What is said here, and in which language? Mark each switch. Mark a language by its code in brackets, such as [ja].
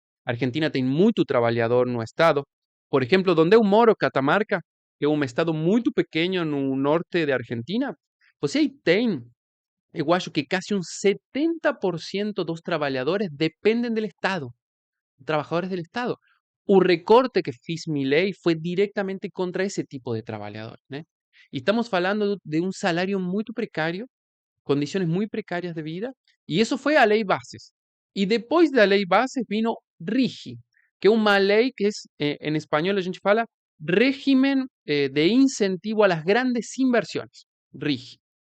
[es] Argentina tiene mucho trabajador no Estado. [pt] Por ejemplo, donde eu moro, Catamarca, que é um estado muito pequeno no norte de Argentina, você aí tem, eu acho que casi un 70% dos trabalhadores [es] dependen del Estado, trabajadores del Estado. [pt] O recorte que fez Milei [es] fue directamente contra ese tipo de trabajadores, né? Y estamos hablando de un salario muy precario, condiciones muy precarias de vida, y eso fue a Ley Bases. Y después de la Ley Bases vino RIGI, que es una ley que es, en español [pt] a gente fala, [es] régimen de incentivo a las grandes inversiones, RIGI.